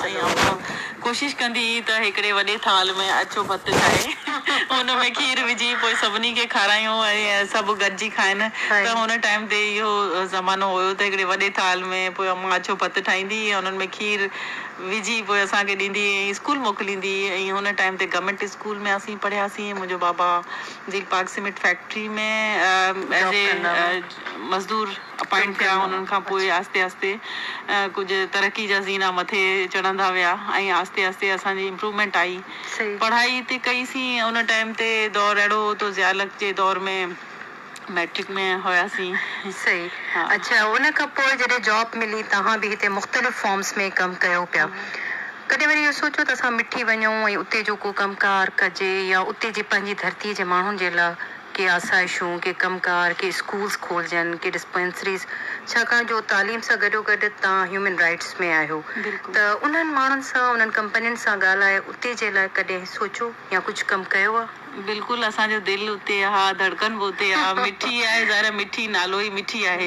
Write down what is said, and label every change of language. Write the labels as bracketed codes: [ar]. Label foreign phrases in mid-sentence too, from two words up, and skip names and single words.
[sd] ऐं कोशिशि कंदी त हिकिड़े वॾे थाल में अछो भतु ठाहे हुन में खीर विझी पोइ सभिनी खे खारायूं ऐं सभु गॾिजी खाइनि। त हुन टाइम ते इहो ज़मानो हुयो त हिकिड़े वॾे थाल में पोइ अम्मा अछो भतु ठाहींदी ऐं हुननि में खीर विझी पोइ असांखे ॾींदी ऐं स्कूल मोकिलींदी। ऐं हुन टाइम ते गवर्नमेंट स्कूल में असीं पढ़ियासीं। मुंहिंजो बाबा झील पार्क सीमेंट फैक्ट्री में [en] as a [sd] मज़दूर अपॉइंट थिया। उन्हनि खां पोइ आहिस्ते आहिस्ते कुझु तरक़ी जा ज़ीना मथे चढ़ंदा विया ऐं आहिस्ते आहिस्ते असांजी इम्प्रूवमेंट आई। पढ़ाई हिते कईसीं। उन टाइम ते दौर अहिड़ो हो त ज़ियालत जे दौर में मैट्रिक में हुयासीं। सही। अच्छा, उन खां पोइ जॾहिं जॉब मिली तव्हां बि हिते मुख़्तलिफ़ फॉर्म्स में कमु कयो पिया, कॾहिं वरी इहो सोचो त असां मिठी वञूं ऐं उते जो को कमकार कजे या उते जी पंहिंजी धरतीअ जे माण्हुनि जे लाइ के आसाइशूं के कमकार के स्कूल्स खोलजनि के डिस्पेंसरीज़ छाकाणि जो तालीम सां गॾोगॾु तव्हां [en] human rights [sd] में आहियो बिल्कुलु। त उन्हनि माण्हुनि सां उन्हनि कंपनियुनि सां ॻाल्हाए उते जे लाइ कॾहिं सोचो या कुझु कमु कयो आहे? बिल्कुलु असांजो दिलि उते आहे, धड़कन बि उते आहे, मिठी आहे ज़रा, मिठी नालो ई मिठी आहे,